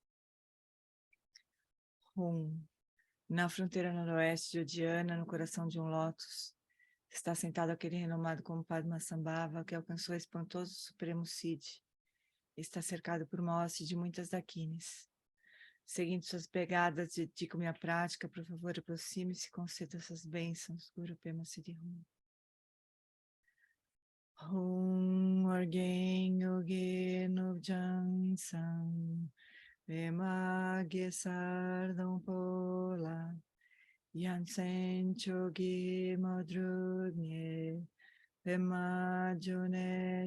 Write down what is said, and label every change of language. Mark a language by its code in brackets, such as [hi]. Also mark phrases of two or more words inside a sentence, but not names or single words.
[pt] Na fronteira noroeste de Odiana, no coração de um lótus, está sentado aquele renomado como Padmasambhava, que alcançou o espantoso Supremo Siddhi. Está cercado por uma hoste de muitas daquines. Seguindo suas pegadas, dedico minha prática, por favor, aproxime-se e conceda essas bênçãos, [bo] གུ་རུ་པདྨ་སིདྡྷི་ཧཱུྃ. ཧཱུྃ་ཨོ་རྒྱན་ཡུལ་གྱི་ནུབ་བྱང་མཚམས། པདྨ་གེ་སར་སྡོང་པོ་ལ། ཡ་མཚན་མཆོག་གི་དངོས་གྲུབ་བརྙེས། པདྨ་འབྱུང་གནས